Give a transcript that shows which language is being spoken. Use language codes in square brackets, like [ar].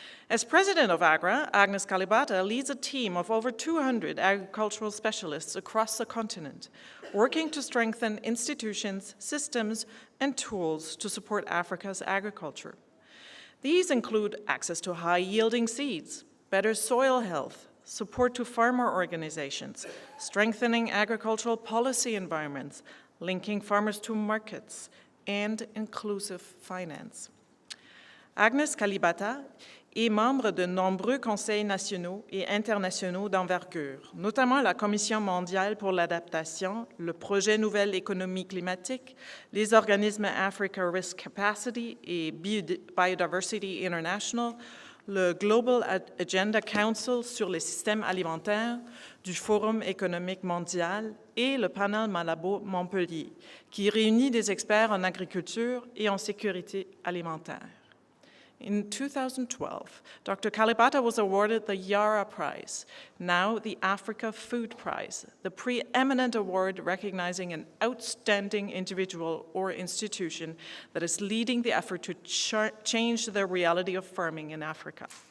[en] As president of AGRA, Agnes Kalibata leads a team of over 200 agricultural specialists across the continent, working to strengthen institutions, systems, and tools to support Africa's agriculture. These include access to high-yielding seeds, better soil health, support to farmer organizations, strengthening agricultural policy environments, linking farmers to markets, and inclusive finance. [fr] Agnes Kalibata est membre de nombreux conseils nationaux et internationaux d'envergure, notamment la Commission mondiale pour l'adaptation, le projet Nouvelle économie climatique, les organismes Africa Risk Capacity et Biodiversity International, le Global Agenda Council sur les systèmes alimentaires du Forum économique mondial et le panel Malabo Montpellier, qui réunit des experts en agriculture et en sécurité alimentaire. [en] In 2012, Dr. Kalibata was awarded the Yara Prize, now the Africa Food Prize, the preeminent award recognizing an outstanding individual or institution that is leading the effort to change the reality of farming in Africa.